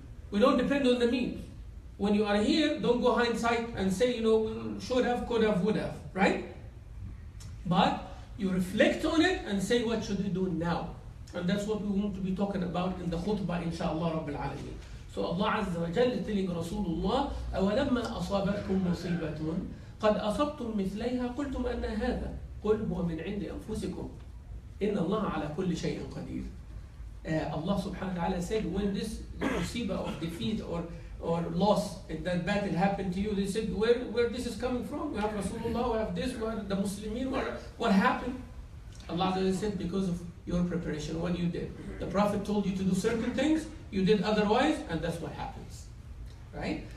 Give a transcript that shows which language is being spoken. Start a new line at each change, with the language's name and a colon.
English: We don't depend on the means. When you are here, don't go hindsight and say, should have, could have, would have, right? But you reflect on it and say, what should we do now? And that's what we want to be talking about in the khutbah, inshallah Rabbil Alameen. So Allah Azza wa Jalla is telling Rasulullah,
Arabic: أَوَلَمَّا أَصَابَتْكُمْ مُصِيبَةٌ قَدْ أَصَبْتُمْ مِثْلَيْهَا قُلْتُمْ أَنَّ هَذَا قُلْ هُوَ مِنْ عِنْدِ أَنفُسِكُمْ إِنَّ اللَّهَ عَلَى كُلِّ شَيْءٍ قَدِيرٌ.
English: Allah subhanahu wa ta'ala said, when this musibah of defeat or loss in that battle happened to you, they said, where this is coming from? We have Rasulullah, we have this, we have the Muslimin, what happened? Allah said, because of your preparation, what you did. The Prophet told you to do certain things, you did otherwise, and that's what happens. Right?